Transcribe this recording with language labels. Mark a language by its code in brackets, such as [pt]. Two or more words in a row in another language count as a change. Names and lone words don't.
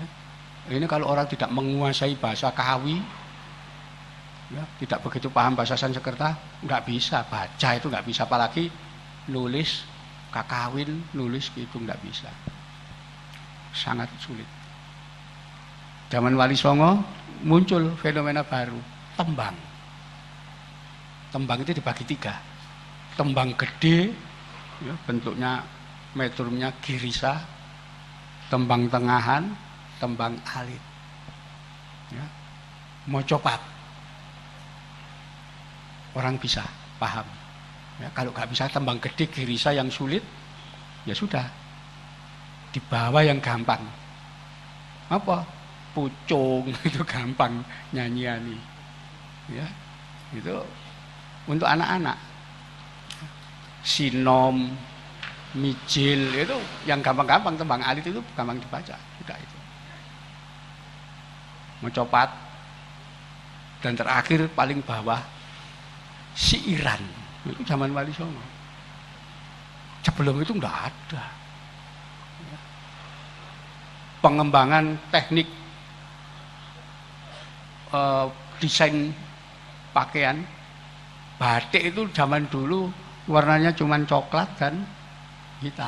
[id] Ini kalau orang tidak menguasai bahasa Kawi, ya, tidak begitu paham bahasa Sansekerta, nggak bisa baca itu nggak bisa, apalagi nulis kakawin, nulis itu nggak bisa, sangat sulit. Zaman Wali Songo muncul fenomena baru, tembang. Tembang itu dibagi 3, tembang gede, ya, bentuknya metrumnya girisa, tembang tengahan, tembang alit, ya. Mocopat orang bisa paham, ya. Kalau nggak bisa tembang gede girisa yang sulit, ya sudah dibawa yang gampang. Apa? Pucung itu gampang nyanyian, ya. Itu untuk anak-anak. Sinom, mijil itu yang gampang-gampang, tembang alit itu gampang dibaca, sudah itu. Mencopat, dan terakhir paling bawah siiran, itu zaman Wali Songo. Sebelum itu enggak ada. Pengembangan teknik desain pakaian batik itu zaman dulu warnanya cuma coklat dan hitam.